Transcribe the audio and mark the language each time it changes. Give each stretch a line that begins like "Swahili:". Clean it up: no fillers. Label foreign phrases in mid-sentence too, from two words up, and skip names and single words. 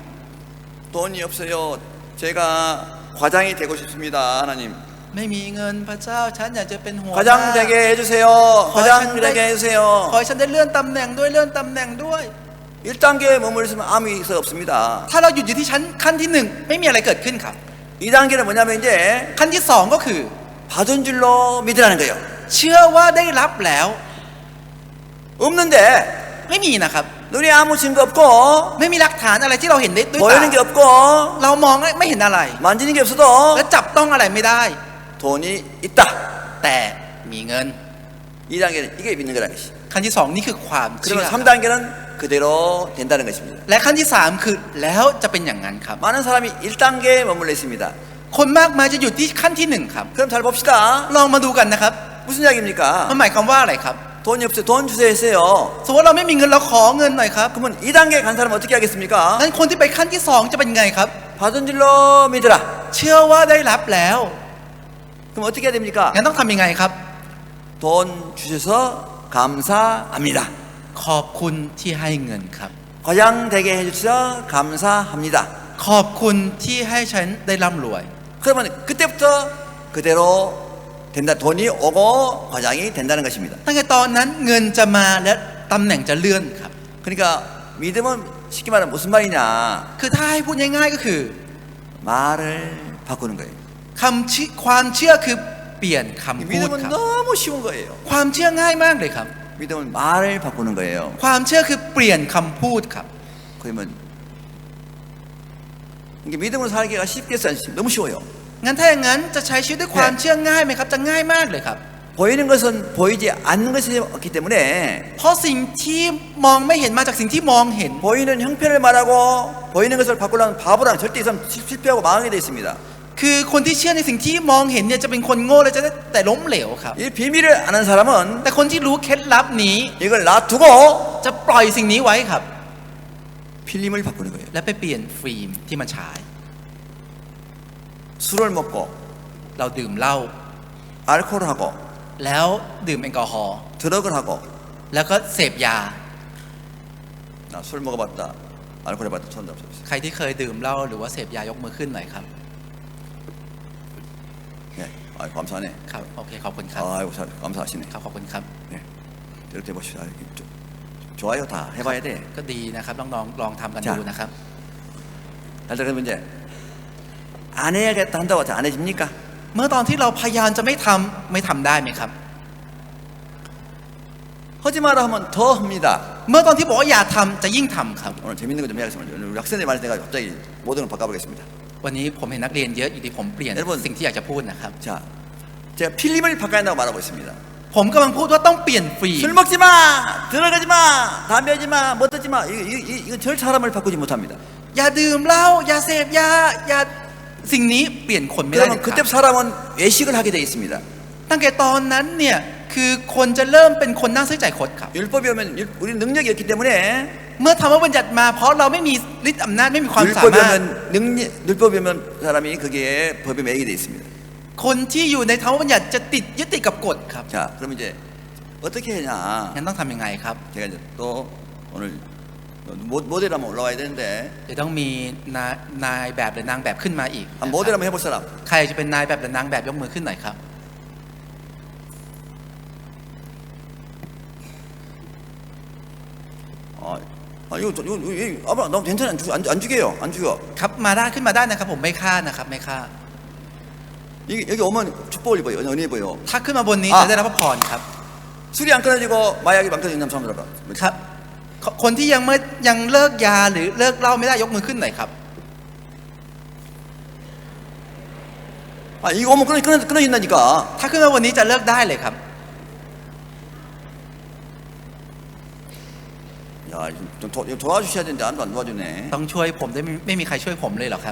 Korean: 돈이 없어요. 제가 과장이 되고 싶습니다. 하나님.
Thai: ไม่มีเงินพระเจ้าฉันอยากจะเป็นหัวหน้า
Korean: 과장 되게 해주세요. 과장 되게 해주세요.
Thai: ขอให้ฉันได้เลื่อนตำแหน่งด้วยเลื่อนตำแหน่งด้วย
Korean: 1단계에 머무르 있으면 아무 일이 없습니다.
Thai: ถ้าเราหยุดอยู่ที่ขั้นที่หนึ่งไม่มีอะไรเกิดขึ้นครับ
Korean: 2단계는 뭐냐면 이제
Thai: ขั้นที่สองก็คือ
Korean: 받은 줄로 믿으라는 거예요.
Thai: เชื่อว่าได้รับแล้ว
Korean: 없는데
Thai: ไม่มีนะครับ
Korean: 눈에 아무 증거 없고
Thai: ไม่มีหลักฐานอะไรที่เราเห็นได้ด้วยตา
Korean: 보이는 게 없고
Thai: เรามองไม่เห็นอะไร
Korean: 만지는 게 없어도
Thai: และจับต้องอะไรไม่ได้
Korean: 돈이 있다.
Thai: แต่มีเงิน
Korean: 2단계는 이게 믿는 거라는 것이.
Thai: ขั้นที่สองนี่คือความเชื่อ
Korean: 그러면 3단계는 그대로 된다는 것입니다.
Thai: และขั้นที่สามคือแล้วจะเป็นอย่างนั้นครับ
Korean: 많은 사람이 1단계에 머물러 있습니다.
Thai: คนมากมายจะหยุดที่ขั้นที่หนึ่งครับ
Korean: 그럼 잘 봅시다.
Thai: ลองมาดูกันนะครับ
Korean: 무슨 이야기입니까?
Thai: มันหมายความว่าอะไรครับ
Korean: 돈이 없어요. 돈 주세요 했어요.
Thai: สมมติเราไม่มีเงินเราขอเงินหน่อยครับ
Korean: 그러면 2단계 간 사람은 어떻게 하겠습니까?
Thai: นั้นคนที่ไปขั้นที่สองจะเป็นไงครับ
Korean: 받은 줄로 믿으라.
Thai: เชื่อว่าได้รับแล้ว
Korean: 그럼 어떻게 해야 됩니까?
Thai: งั้นต้องทำยังไงครับ
Korean: 돈 주셔서 감사합니다.
Thai: ขอบคุณที่ให้เงินครับ
Korean: 과장 되게 해주셔서 감사합니다.
Thai: ขอบคุณที่ให้ฉันได้ร่ำรวย
Korean: 그러면 그때부터 그대로 된다. 돈이 오고 과장이 된다는 것입니다.
Thai: ตั้งแต่ตอนนั้นเงินจะมาและตำแหน่งจะเลื่อนครับ
Korean: 그러니까 믿음은 쉽게 말하면 무슨 말이냐?
Thai: คือถ้าให้พูดง่ายๆก็คือ
Korean: 말을 바꾸는 거예요.
Thai: ความเชื่อคือเปลี่ยนคำพูด
Korean: 믿음은
Thai: ครับ
Korean: 너무 쉬운 거예요.
Thai: ความเชื่อง่ายมากเลยครับ
Korean: 믿음은 말을 바꾸는 거예요.
Thai: ความเชื่อคือเปลี่ยนคำพูดครับ
Korean: 그러면 이게 믿음으로 살기가 쉽겠어요? 너무 쉬워요.
Thai: งั้นถ้าอย่างนั้นจะใช้ชีวิตด้วยความเชื่อง่ายไหมครับ จะง่ายมากเลยครับ
Korean: 보이는 것은 보이지 않는 것이기 때문에
Thai: เพราะสิ่งที่มองไม่เห็นมาจากสิ่งที่มองเห็น
Korean: 보이는 형편을 말하고 보이는 것을 바꾸려면 바보랑 절대 이 사람 실패하고 망하게 되어 있습니다.
Thai: คือคนที่เชื่อในสิ่งที่มองเห็นเนี่ยจะเป็นคนโง่และจะได้แต่ล้มเหลวครับ
Korean: 이 비밀을 아는 사람은
Thai: แต่คนที่รู้เคล็ดลับนี้
Korean: 이걸 놔두고
Thai: จะปล่อยสิ่งนี้ไว้ครับ
Korean: 필름을 바꾸는 거예요.
Thai: และไปเปลี่ยนฟิล์มที่มันฉาย
Korean: 술을 먹고
Thai: เราดื่มเหล้า
Korean: 알코올을 하고
Thai: แล้วดื่มแอลกอฮอล์
Korean: 드럭을 하고
Thai: แล้วก็เสพยา
Korean: 나 술 먹어봤다 알코올 해봤다 손 잡수세요.
Thai: ใครที่เคยดื่มเหล้าหรือว่าเสพยายกมือขึ้นหน่อยครับ
Korean: 네, 아 감사하네.
Thai: ครับโอเคขอบคุณครับ
Korean: 아이고 감사하시네.
Thai: ครับขอบคุณครับ
Korean: 네, 이렇게 해봅시다. 좋아요 다 해봐야 돼.
Thai: ก็ดีนะครับลองทำกัน จ้ะ ดูนะครับ
Korean: 자, 그러면 이제 안 해야겠다 한다고 안 해집니까?
Thai: เมื่อตอนที่เราพยายามจะไม่ทำได้ไหมครับ 하지 마라 하면 더 합니다. เมื่อตอนที่บอกว่าอย่าทำจะยิ่งทำครับ
Korean: 오늘 재밌는 거 좀 해야겠습니다. 오늘 우리 학생들 말에 내가 갑자기 모든 걸 바꿔보겠습니다.
Thai: วันนี้ผมเห็นนักเรียนเยอะอยู่ที่ผมเปลี่ยน
Korean: 여러분
Thai: สิ่งที่อยากจะพูดนะครับ
Korean: 자, 제가 필름을 바꿔야 한다고 말하고 있습니다.
Thai: ผมกำลังพูดว่าต้องเปลี่ยนฟิล์ม
Korean: 술 먹지 마, 들어가지 마, 담배 하지 마, 뭐 듣지 마. 이건 절 사람을 바꾸지 못합니다.
Thai: อย่าดื่มเหล้าอย่าเสพยาอย่าสิ่งนี้เปลี่ยนคนไม่ได้เลย
Korean: 그러면
Thai: ค
Korean: 그때
Thai: รับ
Korean: 사람은 외식을 하게 되어 있습니다.
Thai: ตั้งแต่ตอนนั้นเนี่ยคือคนจะเริ่มเป็นคนน่าซื้อใจคดครับ
Korean: 율법이 오면 우리 능력이 없기 때문에
Thai: เมื่อธรรมบัญญัติมาเพราะเราไม่มีฤทธิ์อำนาจไม่มีความสา
Korean: 율법이
Thai: มารถ
Korean: 오면 율법이 오면 사람이 거기에 법에 매이게 되어 있습니다.
Thai: คนที่อยู่ในธรรมบัญญัติจะยึดติดกับกฎครับ
Korean: 자, 그럼 이제 어떻게 해냐?
Thai: งั้นต้องทำยังไงครับ
Korean: 제가 이제 또 오늘 모델 한번 올라와야 되는데
Thai: จะต้องมีนายแบบหรือนางแบบขึ้นมาอีก
Korean: 한 모델 한번 해볼 사람.
Thai: ใครจะเป็นนายแบบหรือนางแบบยกมือขึ้นหน่อยครับ
Korean: 이거 아마 너무 괜찮아 안 죽여요 안 죽여.
Thai: ครับมาได้ขึ้นมาได้นะครับผมไม่ฆ่านะครับไม่ฆ่า
Korean: 이게 여기 오면 축복을 입어요 은혜 입어요.
Thai: ถ้าขึ้นมาบนนี้จะได้รับพระพรครับ
Korean: 술이 안 끊어지고 마약이 안 끊어지는 사람 들어봐.
Thai: ครับคนที่ยังเลิกยาหรือเลิกเหล้าไม่ได้ยกมือขึ้นหน่อยครับ
Korean: 아 이거 오면 끊어진다니까.
Thai: ถ้าขึ้นมาบนนี้จะเลิกได้เลยครับ
Korean: 야 좀 도와주셔야 되는데 안 도와주네.
Thai: ต้องช่วยผมได้ไม่มีใครช่วยผมเลยเหรอครับ